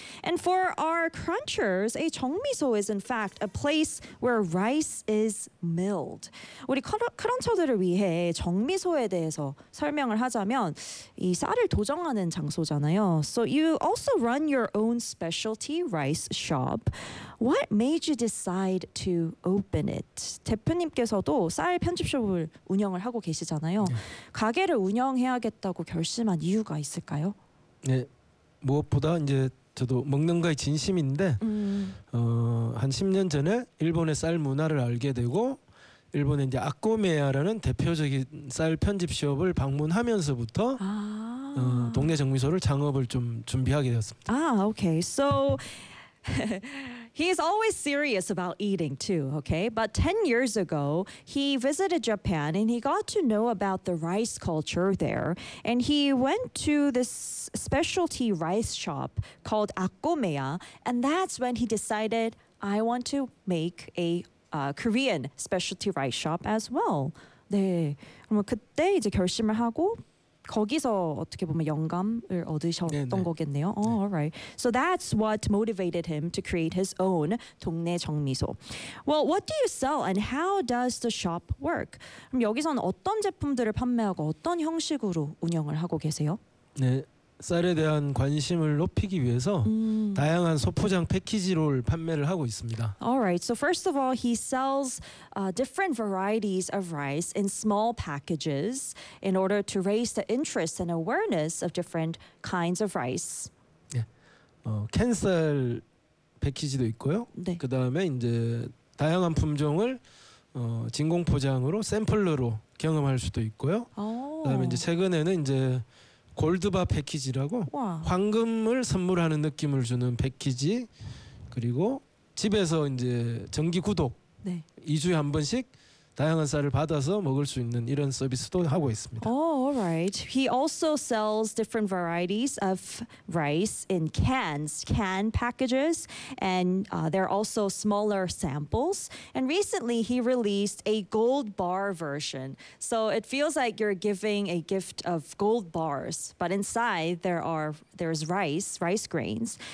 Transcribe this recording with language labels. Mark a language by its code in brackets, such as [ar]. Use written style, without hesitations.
[en] And for our crunchers, a 정미소 is, in fact, a place where rice is milled. [ko] 우리 크런처들을 위해 정미소에 대해서 설명을 하자면 이 쌀을 도정하는 장소잖아요. [en] So, you also run your own specialty rice shop. What made you decide to open it? [ko] 대표님께서도 쌀 편집숍을 운영을 하고 계시잖아요. 네. 가게를 운영해야겠다고 결심한 이유가 있을까요? 네, 무엇보다 이제 저도 먹는 거에 진심인데 한 10년 전에 일본의 쌀 문화를 알게 되고 일본의 이제 아코메야라는 대표적인 쌀 편집숍을 방문하면서부터 동네 정미소를 창업을 좀 준비하게 되었습니다. [en] 아, okay. So he is always serious about eating too, okay? But 10 years ago, he visited Japan and he got to know about the rice culture there. And he went to this specialty rice shop called Akkomeya. And that's when he decided, I want to make a Korean specialty rice shop as well. [ko] 네, 그럼 그때 이제 결심을 하고 거기서 어떻게 보면 영감을 얻으셨던 네네. 거겠네요. [en] Oh, 네. All right. So that's what motivated him to create his own 동네 정미소. Well, what do you sell and how does the shop work? [ko] 그럼 여기서는 어떤 제품들을 판매하고 어떤 형식으로 운영을 하고 계세요? 네, 쌀에 대한 관심을 높이기 위해서 다양한 소포장 패키지를 판매를 하고 있습니다. [en] All right. So first of all, he sells different varieties of rice in small packages in order to raise the interest and awareness of different kinds of rice. [ko] 네. 캔 쌀 패키지도 있고요. 네. 그다음에 이제 다양한 품종을 진공 포장으로 샘플러로 경험할 수도 있고요. 그다음에 이제 최근에는 이제 골드바 패키지라고 와. 황금을 선물하는 느낌을 주는 패키지 그리고 집에서 이제 정기 구독 네. 2주에 한 번씩 다양한 쌀을 받아서 먹을 수 있는 이런 서비스도 하고 있습니다. [en] Oh, all right. He also sells different varieties of rice in cans, can packages, and there are also smaller samples. And recently, he released a gold bar version. So it feels like you're giving a gift of gold bars, but inside there's rice grains.